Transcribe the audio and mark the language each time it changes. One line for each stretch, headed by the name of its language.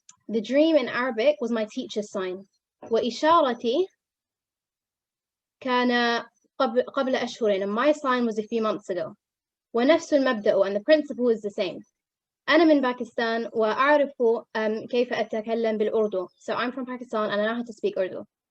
English: The dream in Arabic was my teacher's sign.
Arabic: وإشارتي كان قبل أشهر,
English: and my sign was a few months ago.
Arabic: ونفس المبدأ,
English: and the principle is the same.
Arabic: أنا من باكستان وأعرف كيف أتكلم بالأردو.
English: So I'm from Pakistan and I know how to speak Urdu.